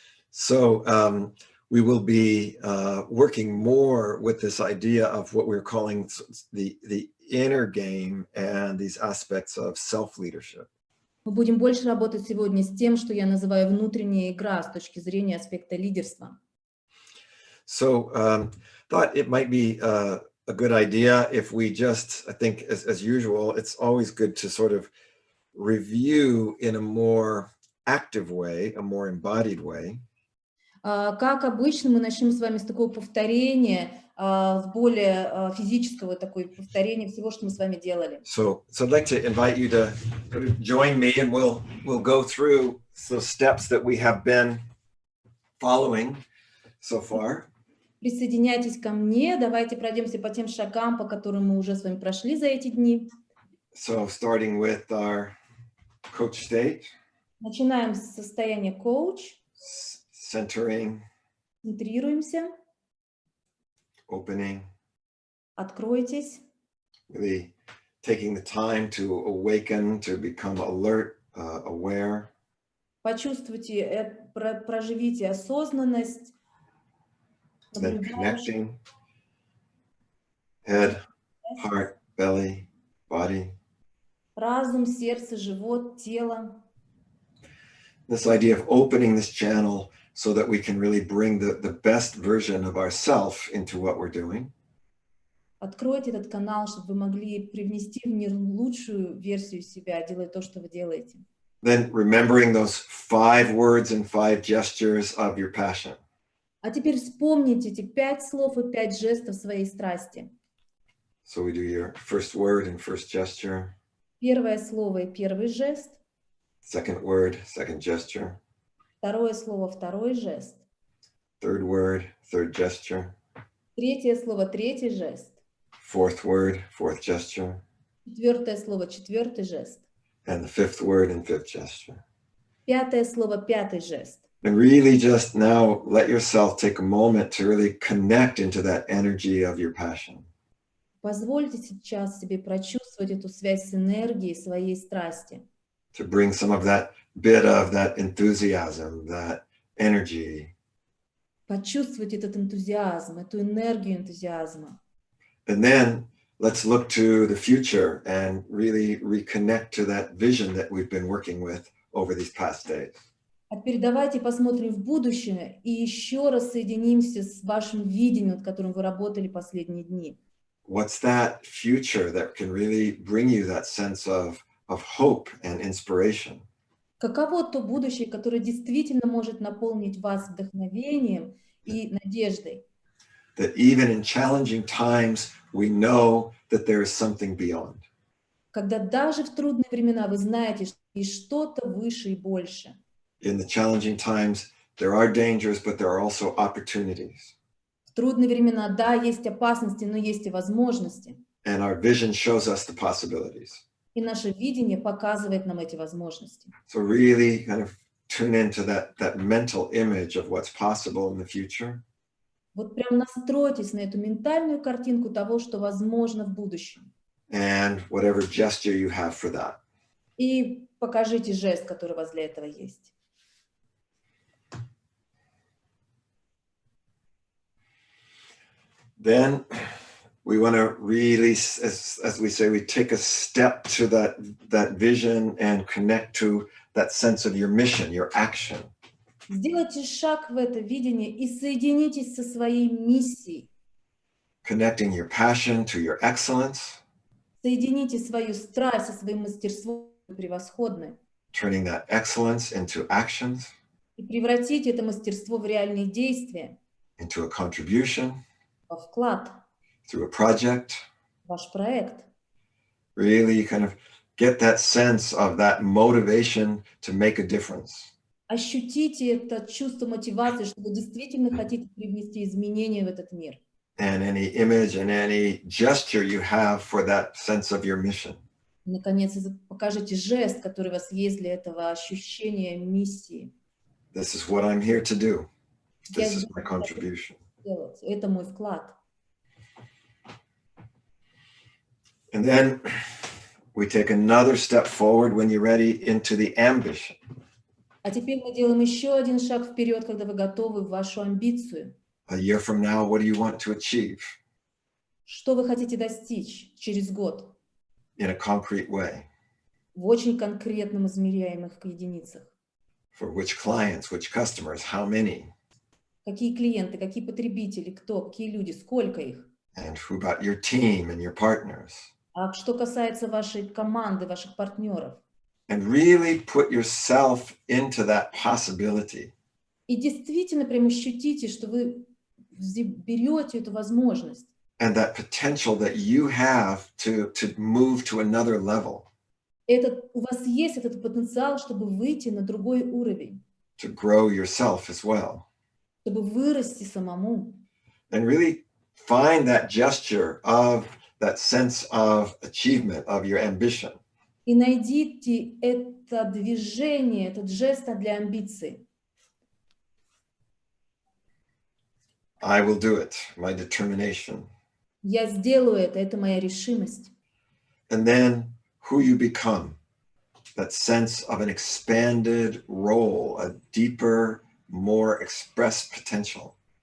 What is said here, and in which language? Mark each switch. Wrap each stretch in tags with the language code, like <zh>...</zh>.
<en>So we will be working more with this idea of what we're calling the inner game and these aspects of self-leadership.</en> <ru>Мы будем больше работать сегодня с тем, что я называю внутренняя игра с точки зрения аспекта лидерства.</ru> <en>So thought it might be a good idea if we just, I think as usual, it's always good to sort of review in a more active way, a more embodied way.</en> <ru>Как обычно, мы начнем с вами с такого повторения, с более физического такое повторения всего, что мы с вами делали.</ru> <en>So I'd like to invite you to join me, and we'll go through the steps that we have been following so far.</en> <ru>Присоединяйтесь ко мне, давайте пройдемся по тем шагам, по которым мы уже с вами прошли за эти дни.</ru> <en>So starting with our coach state.</en> <ru>Начинаем с состояния коуч.</ru> <en>Centering.</en> <ru>Центрируемся.</ru> <en>Opening.</en> <ru>Откройтесь.</ru> <en>Really taking the time to awaken, to become alert, aware.</en> <ru>Почувствуйте, проживите осознанность.</ru> <en>Then connecting. Head, heart, belly, body.</en> <ru>Разум, сердце, живот, тело.</ru> <en>This idea of opening this channel so that we can really bring the best version of ourself into what we're doing.</en> <ru>Откройте этот канал, чтобы вы могли привнести в мир лучшую версию себя, делая то, что вы делаете.</ru> <en>Then remembering those 5 words and 5 gestures of your passion.</en> <ru>А теперь вспомните эти 5 слов и 5 жестов своей страсти.</ru> <en>So we do your first word and first gesture.</en> <ru>Первое слово и первый жест.</ru> <en>Second word, second gesture.</en> <ru>Второе слово, второй жест.</ru> <en>Third word, third gesture.</en> <ru>Третье слово, третий жест.</ru> <en>Fourth word, fourth gesture.</en> <ru>Четвертое слово, четвертый жест.</ru> <en>And the fifth word and fifth gesture.</en> <ru>Пятое слово, пятый жест.</ru> <en>And really just now let yourself take a moment to really connect into that energy of your passion.</en> <ru>Позвольте сейчас себе прочувствовать эту связь с энергией своей страсти.</ru> <en>To bring some of that bit of that enthusiasm, that energy.</en> <ru>Почувствовать этот энтузиазм, эту энергию энтузиазма.</ru> <en>And then let's look to the future and really reconnect to that vision that we've been working with over these past days.</en> <ru>А теперь давайте посмотрим в будущее и еще раз соединимся с вашим видением, над которым вы работали последние дни.</ru> <en>What's that future that can really bring you that sense of hope and inspiration?</en> <ru>Каково то будущее, которое действительно может наполнить вас вдохновением и надеждой?</ru> <en>That even in challenging times, we know that there is something beyond.</en> <ru>когда даже в трудные времена вы знаете, что есть что-то выше и больше.</ru> <en>In the challenging times, there are dangers, but there are also opportunities.</en> <ru>В трудные времена, да, есть опасности, но есть и возможности.</ru> <en>And our vision shows us the possibilities.</en> <ru>И наше видение показывает нам эти возможности.</ru> <en>So really kind of tune into that mental image of what's possible in the future.</en> <ru>Вот прям настройтесь на эту ментальную картинку того, что возможно в будущем.</ru> <en>And whatever gesture you have for that.</en> <ru>И покажите жест, который у вас для этого есть.</ru> <en>Then we want to really, as we say, we take a step to that vision and connect to that sense of your mission, your action.</en> <ru>Сделайте шаг в это видение и соединитесь со своей миссией.</ru> <en>Connecting your passion to your excellence.</en> <ru>Соедините свою страсть со своим мастерством превосходное.</ru> <en>Turning that excellence into actions.</en> <ru>И превратите это мастерство в реальные действия.</ru> <en>Into a contribution.</en> <ru>Во вклад.</ru> <en>Through a project.</en> <ru>Ваш проект.</ru> <en>Really kind of get that sense of that motivation to make a difference.</en> <ru>Ощутите это чувство мотивации, что вы действительно хотите привнести изменения в этот мир.</ru> <en>And any image and any gesture you have for that sense of your mission.</en> <ru>Наконец, покажите жест, который у вас есть для этого ощущения миссии.</ru> <en>This is what I'm here to do. This is my contribution.</en> <ru>Это мой вклад.</ru> <en>And then we take another step forward when you're ready into the ambition.</en> <ru>А теперь мы делаем еще один шаг вперед, когда вы готовы в вашу амбицию.</ru> <en>A year from now, what do you want to achieve?</en> <ru>Что вы хотите достичь через год?</ru> <en>In a concrete way.</en> <ru>В очень конкретном измеряемых единицах.</ru> <en>For which clients, which customers, how many?</en> <ru>Какие клиенты, какие потребители, кто, какие люди, сколько их?</ru> <en>And who about your team and your partners?</en> <ru>А что касается вашей команды, ваших партнеров?</ru> <en>And really put yourself into that possibility.</en> <ru>И действительно прям ощутите, что вы берете эту возможность.</ru> <en>And that potential that you have to move to another level.</en> <ru>У вас есть этот потенциал, чтобы выйти на другой уровень.</ru> <en>To grow yourself as well.</en> <ru>Чтобы вырасти самому.</ru> <en>And really find that gesture of that sense of achievement, of your ambition.</en> <ru>И найдите это движение, этот жест для амбиций.</ru> <en>I will do it, my determination.</en> <ru>Я сделаю это моя решимость.</ru> <en>And then who you become, that sense of an expanded role, a deeper, more expressed potential.</en>